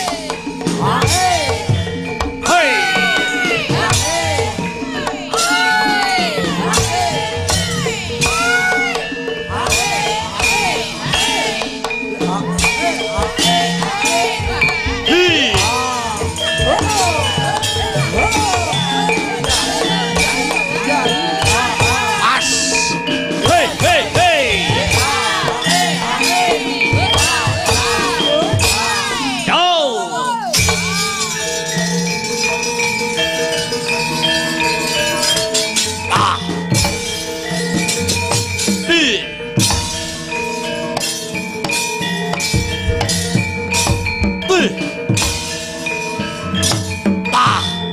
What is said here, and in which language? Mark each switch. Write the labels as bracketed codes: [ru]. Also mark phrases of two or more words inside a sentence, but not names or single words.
[en] Hey. Hi. As. Hey, hey, hey. Go. Ah. Hi. Ah.